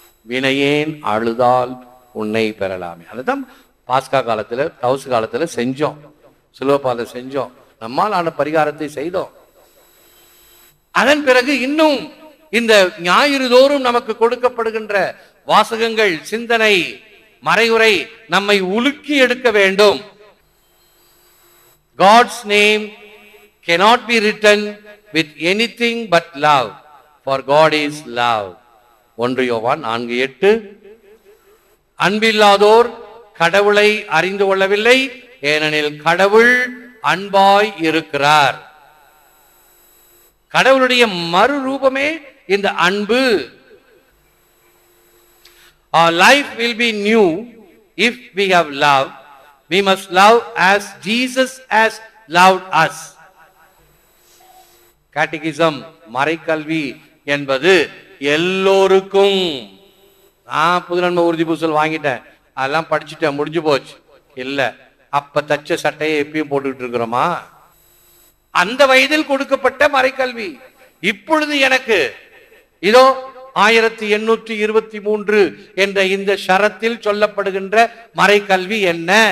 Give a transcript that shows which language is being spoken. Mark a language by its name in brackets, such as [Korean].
[Tamil] வினையேன் அழுதால் உன்னை பெறலாமே. அதுதான் பாஸ்கா காலத்துல, தவுசு காலத்துல செஞ்சோம், சிலுவப்பாதை செஞ்சோம், நம்மால் ஆன பரிகாரத்தை செய்தோம். அதன் பிறகு இன்னும் இந்த ஞாயிறு தோறும் நமக்கு கொடுக்கப்படுகின்ற வாசகங்கள், சிந்தனை, மறைவுரை நம்மை உலுக்கி எடுக்க வேண்டும். [English] God's name cannot be written with anything but love, for God is love. [Tamil] 1 யோவான் 4:8. அன்பில்லாதோர் கடவுளை அறிந்து கொள்ளவில்லை, ஏனெனில் கடவுள் அன்பாய் இருக்கிறார். கடவுளுடைய மறுரூபமே இந்த அன்பு. [English] Our life will be new if we have love. We must love as Jesus has loved us. [Tamil] Catechism, மறைக்கல்வி என்பது எல்லோருக்கும். நான் புதுநன்மை உறுதி பூசல் வாங்கிட்டேன், அதெல்லாம் படிச்சுட்டேன், முடிஞ்சு போச்சு. இல்ல, அப்ப தச்ச சட்டையை எப்பயும் போட்டுக்கிட்டு இருக்கிறோமா? அந்த வயதில் கொடுக்கப்பட்ட மறைக்கல்வி இப்பொழுது எனக்கு இதோ 1823 என்ற இந்த ஷரத்தில் சொல்லப்படுகின்ற மறைக்கல்வி என்ன?